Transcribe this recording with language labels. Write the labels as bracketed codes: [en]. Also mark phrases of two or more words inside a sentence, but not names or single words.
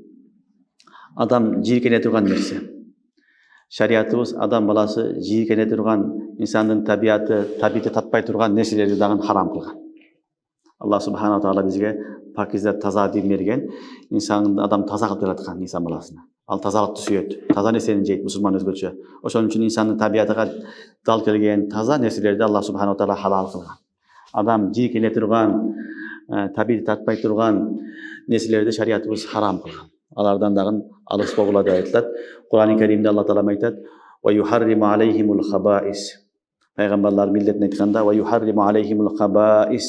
[ky] Адам жийиркене турган нерсе. Шариятыбыз адам баласы жийиркене турган, инсандын табиаты татпай турган нерселерди дагы харам кылган. [ar] الله سبحانه تعالى [ky] бизге пакиза таза дин берген, адам таза кылып жараткан инсан баласына. Ал тазалыкты сүйөт, таза нерсени жейт, мусулман өзгөчө. Ошон үчүн инсандын табиатыга дал келген таза нерселерди [ar] الله سبحانه تعالى [ky] халал кылган. Адам жийиркене турган, табиати татпай турган нерселерди шариятыбыз харам кылган. Алардан дагы алыс болгула деп айтылат. Кур'ан-ы Каримде [ar] الله تعالى [ky] айтат: [ar] "ويحرم عليهم الخبائث". [ky] Пайгамбарлар миллетин айтканда: [ar] "ويحرم عليهم الخبائث".